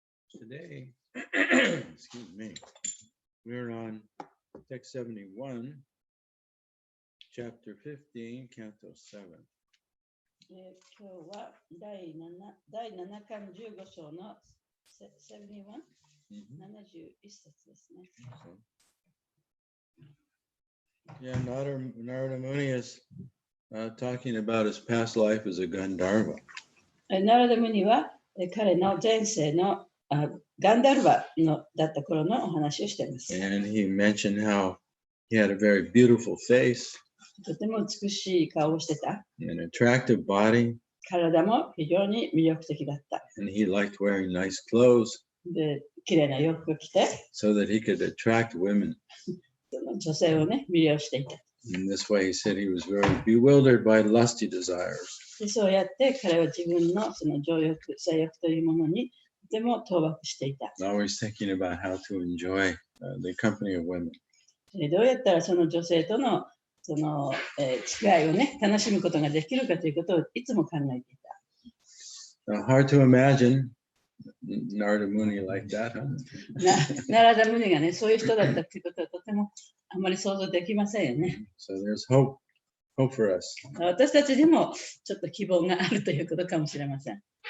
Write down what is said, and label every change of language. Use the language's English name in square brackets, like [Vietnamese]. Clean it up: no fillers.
[English] Today, excuse me, we're on text 71, chapter 15, canto 7. [Japanese] 今日は第7巻15章の71、71節ですね。 [English] Yeah, Narada Muni is talking about his past life as a Gandharva. [Japanese] ナラダムニは彼の前世のガンダルバのだった頃のお話をしています。 [English] And he mentioned how he had a very beautiful face, [Japanese] とても美しい顔をしてた。 [English] an attractive body, [Japanese] 体も非常に魅力的だった。 [English] and he liked wearing nice clothes [Japanese] で、綺麗な洋服を着て、 [English] so that he could attract women. [Japanese] 女性をね、魅了していた。 [English] In this way, he said he was very bewildered by lusty desires. [Japanese] でそうやって彼は自分のその情欲、性欲というものにとても倒漠していた。 [English] Always thinking about how to enjoy the company of women. [Japanese] どうやったらその女性とのその付き合いをね、楽しむことができるかということをいつも考えていた。 [English] Hard to imagine Narada Muni like that, huh? [Japanese] ナラダムニがね、そういう人だったということはとてもあまり想像できませんよね。 [English] So there's hope for us. [Japanese] 私たちにもちょっと希望があるということかもしれません。